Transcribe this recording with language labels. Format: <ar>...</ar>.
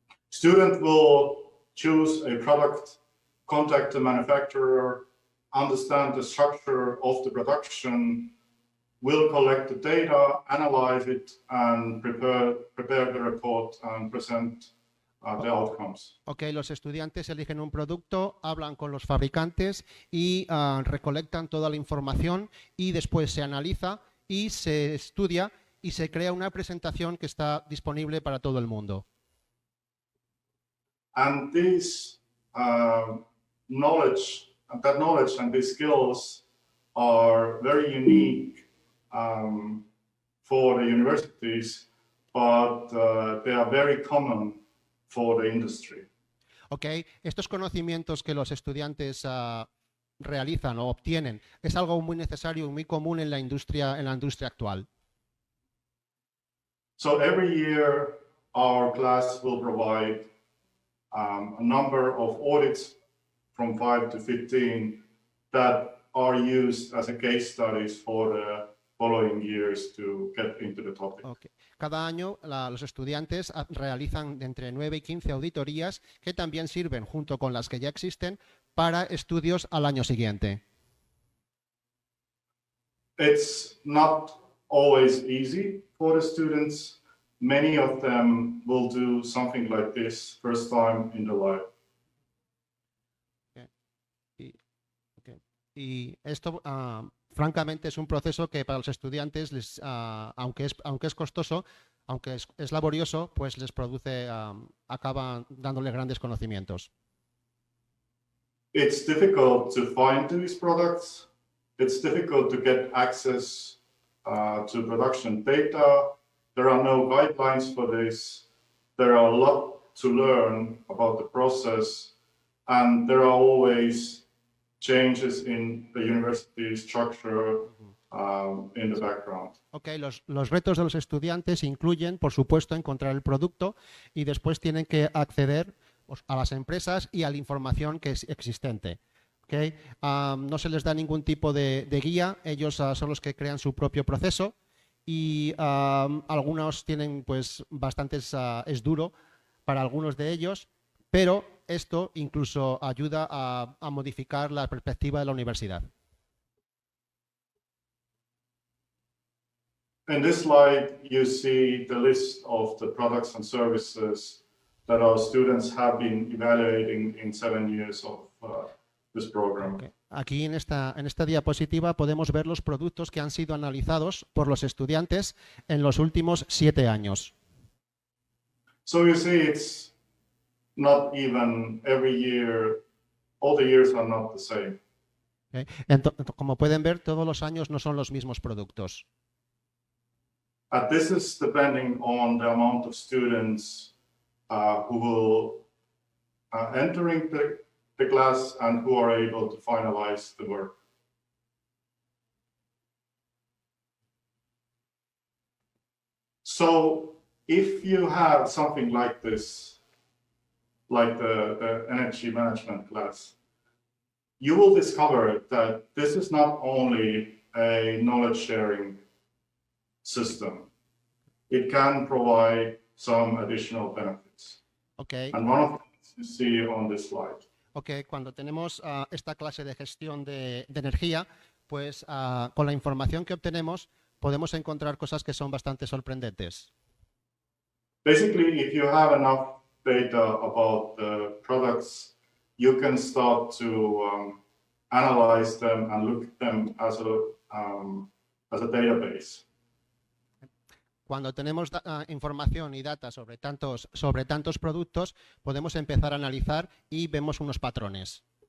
<en>Student will choose a product, contact the manufacturer, understand the structure of the production, will collect the data, analyze it, and prepare the report and present the outcomes.</en> <es>Ok, los estudiantes eligen un producto, hablan con los fabricantes y recolectan toda la información y después se analiza y se estudia y se crea una presentación que está disponible para todo el mundo.</es> <en>And this knowledge and these skills are very unique for the universities, but they are very common for the industry. Okay.</en> <es>Estos conocimientos que los estudiantes realizan o obtienen es algo muy necesario y muy común en la industria actual.</es> <en>So every year our class will provide a number of audits from 5 to 15 that are used as a case studies for the following years to get into the topic. Okay.</en> <es>Cada año los estudiantes realizan de entre 9 y 15 auditorías que también sirven, junto con las que ya existen, para estudios al año siguiente.</es> <en>It's not always easy for the students. Many of them will do something like this first time in their life. Okay.</en> <es>Y esto, francamente, es un proceso que para los estudiantes, aunque es costoso, aunque es laborioso, pues les produce, acaba dándoles grandes conocimientos.</es> <en>It's difficult to find these products. It's difficult to get access to production data. There are no guidelines for this. There are a lot to learn about the process, and there are always changes in the university structure in the background.</en> <es>Okay, los retos de los estudiantes incluyen, por supuesto, encontrar el producto y después tienen que acceder a las empresas y a la información que es existente. Okay. No se les da ningún tipo de guía, ellos son los que crean su propio proceso y algunos tienen pues bastantes, es duro para algunos de ellos, pero esto incluso ayuda a modificar la perspectiva de la universidad.</es> <en>In this slide, you see the list of the products and services that our students have been evaluating in 7 years of this program. Okay.</en> <es>Aquí en esta diapositiva podemos ver los productos que han sido analizados por los estudiantes en los últimos 7 años.</es> <en>So you see, it's not even every year, all the years are not the same. Okay.</en> <es>Como pueden ver, todos los años no son los mismos productos.</es> <en>This is depending on the amount of students who will entering the class and who are able to finalize the work. So if you have something like this, like the energy management class, you will discover that this is not only a knowledge sharing system. It can provide some additional benefits. Okay. And one of them you see on this slide.</en> <es>Okay, cuando tenemos esta clase de gestión de energía, pues con la información que obtenemos podemos encontrar cosas que son bastante sorprendentes.</es> <en>Basically, if you have enough data about the products, you can start to analyze them and look at them as a database.</en> <es>Cuando tenemos información y data sobre tantos productos, podemos empezar a analizar y vemos unos patrones.</es>